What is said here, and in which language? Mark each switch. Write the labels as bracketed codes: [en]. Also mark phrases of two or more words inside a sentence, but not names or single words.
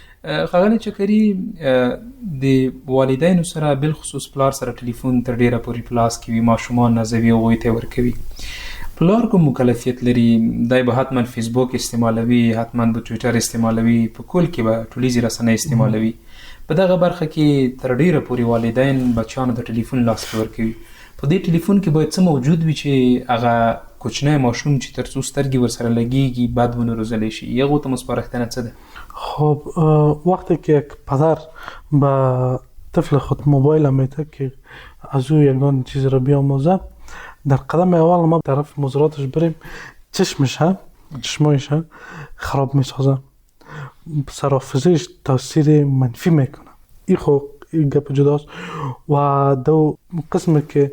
[ps] ښاغلی چکري د والدینو سره بالخصوص پلار سره ټلیفون تر ډیره پورې په لاس کې وي ماشومان نازوي هغوی ته ورکوي پلار کوم مکلفیت لري دی به حتما فیسبوک استعمالوي حتما به ټویټر استعمالوي په کل کې به ټولیزې رسنۍ استعمالوي په دغه برخه کې تر ډیره پورې والدین بچیانو ته ټلیفون لاس کې ورکوي په دې ټلیفون کې باید څه موجود وي چې هغه کوچنی ماشوم چې تر څو سترګې ورسره لګېږي بد ونه روزلی شي هغو ته سپارښتنه څه ده؟ [fa] خب وقتی که یک پدر به طفل خود موبایل میده که از او یگان چیز را بیاموزه در قدم اول ما طرف مضراتش بریم چشمایش خراب میسازه سرافزش تاثیر منفی میکنه این خب این گپ جداست و دو قسمی که